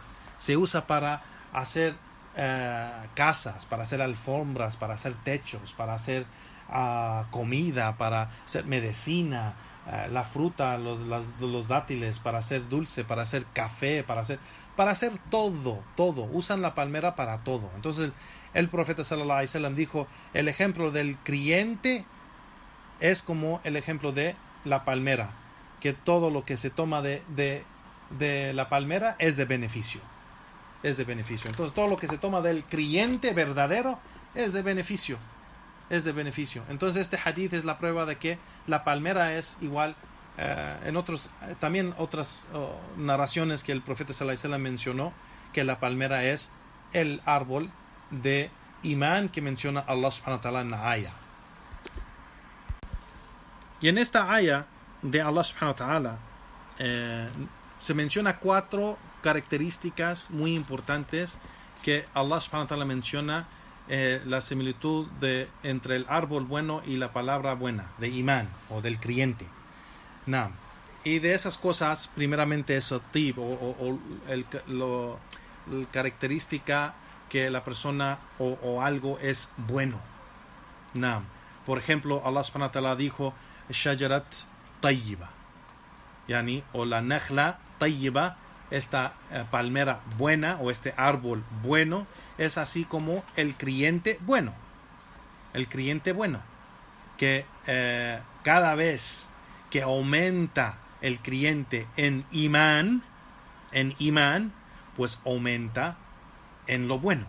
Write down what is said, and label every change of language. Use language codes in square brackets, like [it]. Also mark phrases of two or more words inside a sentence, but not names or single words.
[es] Se usa para hacer casas, para hacer alfombras, para hacer techos, para hacer comida, para hacer medicina, la fruta, los dátiles, para hacer dulce, para hacer café, para hacer todo. Usan la palmera para todo. Entonces el profeta [ar] صلى الله عليه وسلم [es] dijo, el ejemplo del creyente es como el ejemplo de la palmera, que todo lo que se toma de la palmera es de beneficio. Entonces todo lo que se toma del creyente verdadero es de beneficio. Entonces este hadith es la prueba de que la palmera es igual. También otras narraciones que el profeta [ar] صلى الله عليه وسلم [es] mencionó que la palmera es el árbol de imán que menciona Allah [ar] سبحانه وتعالى [es] en la aya. Y en esta aya de Allah [ar] سبحانه وتعالى [es] se menciona 4 características muy importantes que Allah [ar] سبحانه وتعالى [es] menciona, la similitud entre el árbol bueno y la palabra buena de imán o del creyente. Y de esas cosas, primeramente es tib, la característica que la persona o algo es bueno. Naam. Por ejemplo, Allah [ar] سبحانه وتعالى [es] dijo [ar] شجرة طيبة, [es] yani, o la [ar] نخلة طيبة, [es] esta palmera buena o este árbol bueno, es así como el creyente bueno. El creyente bueno, que cada vez que aumenta el creyente en imán, pues aumenta en lo bueno.